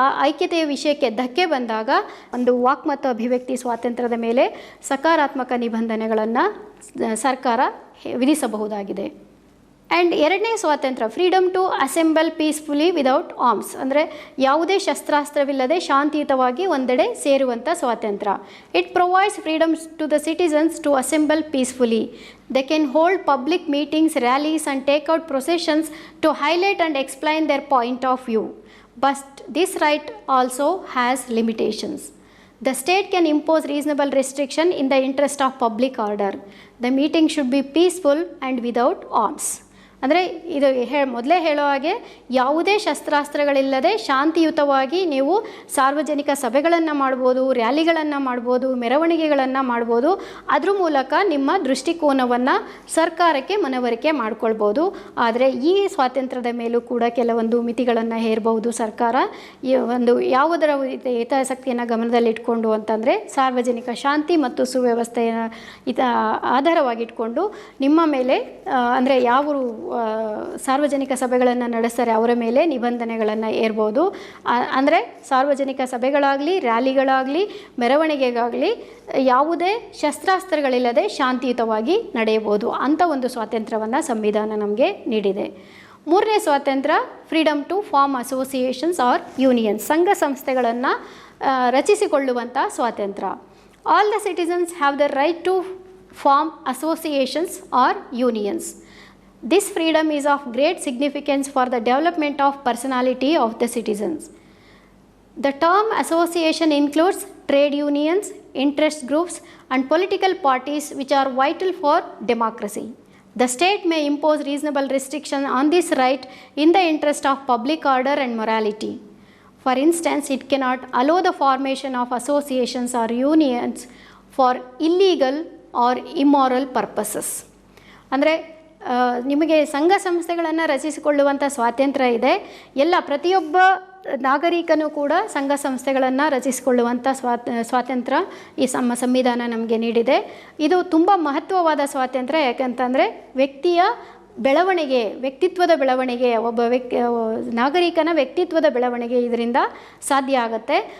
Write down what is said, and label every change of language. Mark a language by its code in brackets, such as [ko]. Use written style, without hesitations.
[kn] ಐಕ್ಯತೆಯ ವಿಷಯಕ್ಕೆ ಧಕ್ಕೆ ಬಂದಾಗ ಒಂದು ವಾಕ್ ಮತ್ತು ಅಭಿವ್ಯಕ್ತಿ ಸ್ವಾತಂತ್ರ್ಯದ ಮೇಲೆ ಸಕಾರಾತ್ಮಕ ನಿಬಂಧನೆಗಳನ್ನು ಸರ್ಕಾರ ವಿಧಿಸಬಹುದಾಗಿದೆ. ಆ್ಯಂಡ್ ಎರಡನೇ ಸ್ವಾತಂತ್ರ್ಯ [en] freedom to assemble peacefully without arms [kn] ಅಂದರೆ ಯಾವುದೇ ಶಸ್ತ್ರಾಸ್ತ್ರವಿಲ್ಲದೆ ಶಾಂತಿಯುತವಾಗಿ ಒಂದೆಡೆ ಸೇರುವಂಥ ಸ್ವಾತಂತ್ರ್ಯ. [en] It provides freedoms to the citizens to assemble peacefully. They can hold public meetings, rallies and take out processions to highlight and explain their point of view. But this right also has limitations. The state can impose reasonable restriction in the interest of public order. The meeting should be peaceful and without arms. [kn] ಅಂದರೆ ಇದು ಮೊದಲೇ ಹೇಳೋ ಹಾಗೆ ಯಾವುದೇ ಶಸ್ತ್ರಾಸ್ತ್ರಗಳಿಲ್ಲದೆ ಶಾಂತಿಯುತವಾಗಿ ನೀವು ಸಾರ್ವಜನಿಕ ಸಭೆಗಳನ್ನು ಮಾಡ್ಬೋದು, ರ್ಯಾಲಿಗಳನ್ನು ಮಾಡ್ಬೋದು, ಮೆರವಣಿಗೆಗಳನ್ನು ಮಾಡ್ಬೋದು. ಅದ್ರ ಮೂಲಕ ನಿಮ್ಮ ದೃಷ್ಟಿಕೋನವನ್ನು ಸರ್ಕಾರಕ್ಕೆ ಮನವರಿಕೆ ಮಾಡ್ಕೊಳ್ಬೋದು. ಆದರೆ ಈ ಸ್ವಾತಂತ್ರ್ಯದ ಮೇಲೂ ಕೂಡ ಕೆಲವೊಂದು ಮಿತಿಗಳನ್ನು ಹೇರಬಹುದು ಸರ್ಕಾರ. ಒಂದು ಯಾವುದರ ಹಿತಾಸಕ್ತಿಯನ್ನು ಗಮನದಲ್ಲಿಟ್ಕೊಂಡು ಅಂತಂದರೆ ಸಾರ್ವಜನಿಕ ಶಾಂತಿ ಮತ್ತು ಸುವ್ಯವಸ್ಥೆಯ ಆಧಾರವಾಗಿಟ್ಕೊಂಡು ನಿಮ್ಮ ಮೇಲೆ ಅಂದರೆ ಯಾವ ಸಾರ್ವಜನಿಕ ಸಭೆಗಳನ್ನು ನಡೆಸ್ತಾರೆ ಅವರ ಮೇಲೆ ನಿಬಂಧನೆಗಳನ್ನು ಏರ್ಬೋದು. ಅಂದರೆ ಸಾರ್ವಜನಿಕ ಸಭೆಗಳಾಗಲಿ, ರ್ಯಾಲಿಗಳಾಗಲಿ, ಮೆರವಣಿಗೆಗಾಗಲಿ ಯಾವುದೇ ಶಸ್ತ್ರಾಸ್ತ್ರಗಳಿಲ್ಲದೆ ಶಾಂತಿಯುತವಾಗಿ ನಡೆಯಬಹುದು. ಅಂಥ ಒಂದು ಸ್ವಾತಂತ್ರ್ಯವನ್ನು ಸಂವಿಧಾನ ನಮಗೆ ನೀಡಿದೆ. ಮೂರನೇ ಸ್ವಾತಂತ್ರ್ಯ [en] freedom to form associations or unions, [kn] ಸಂಘ ಸಂಸ್ಥೆಗಳನ್ನು ರಚಿಸಿಕೊಳ್ಳುವಂಥ ಸ್ವಾತಂತ್ರ್ಯ. [en] All the citizens have the right to form associations or unions. This freedom is of great significance for the development of personality of the citizens. The term association includes trade unions, interest groups, and political parties which are vital for democracy. The state may impose reasonable restriction on this right in the interest of public order and morality. For instance, it cannot allow the formation of associations or unions for illegal or immoral purposes. [kn] ಅಂದರೆ ನಿಮಗೆ ಸಂಘ ಸಂಸ್ಥೆಗಳನ್ನು ರಚಿಸಿಕೊಳ್ಳುವಂಥ ಸ್ವಾತಂತ್ರ್ಯ ಇದೆ. ಪ್ರತಿಯೊಬ್ಬ ನಾಗರಿಕನೂ ಕೂಡ ಸಂಘ ಸಂಸ್ಥೆಗಳನ್ನು ರಚಿಸಿಕೊಳ್ಳುವಂಥ ಸ್ವಾತಂತ್ರ್ಯ ಈ ಸಂವಿಧಾನ ನಮಗೆ ನೀಡಿದೆ. ಇದು ತುಂಬ ಮಹತ್ವವಾದ ಸ್ವಾತಂತ್ರ್ಯ. ಯಾಕಂತಂದರೆ ವ್ಯಕ್ತಿತ್ವದ ಬೆಳವಣಿಗೆ, ಒಬ್ಬ ನಾಗರಿಕನ ವ್ಯಕ್ತಿತ್ವದ ಬೆಳವಣಿಗೆ ಇದರಿಂದ ಸಾಧ್ಯ ಆಗುತ್ತೆ.